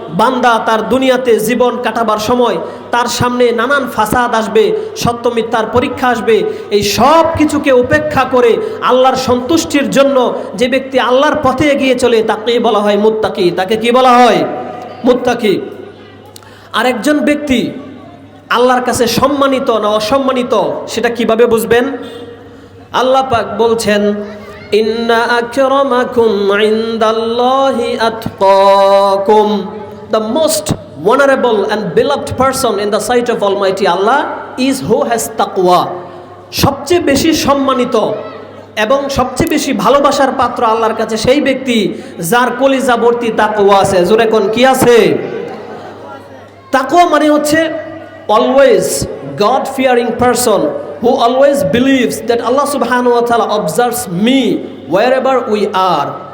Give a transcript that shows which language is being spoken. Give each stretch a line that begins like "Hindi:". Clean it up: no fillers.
Bangla: বান্দা তার দুনিয়াতে জীবন কাটাবার সময় তার সামনে নানান ফাসাদ আসবে, সত্য মিথ্যার পরীক্ষা আসবে, এই সব কিছুকে উপেক্ষা করে আল্লাহর সন্তুষ্টির জন্য যে ব্যক্তি আল্লাহর পথে এগিয়ে চলে তাকে বলা হয় মুত্তাকি। তাকে কি বলা হয়? মুত্তাকি। আরেকজন ব্যক্তি আল্লাহর কাছে সম্মানিত না অসম্মানিত সেটা কিভাবে বুঝবেন? আল্লাহ পাক বলছেন
Arabic: ইন্না আকরামাকুম ইনদাল্লাহি আতকাকুম,
English: the most vulnerable and beloved person in the sight of Almighty Allah is who has taqwa.
Bangla: সবচেয়ে বেশি সম্মানিত এবং সবচেয়ে বেশি ভালোবাসার পাত্র আল্লাহর কাছে সেই ব্যক্তি যার কলিজা ভর্তি তাকওয়া আছে। জোরে কোন কি আছে? তাকওয়া মানে হচ্ছে
English: always God fearing person who always believes that Allah subhanahu wa ta'ala observes me wherever we are.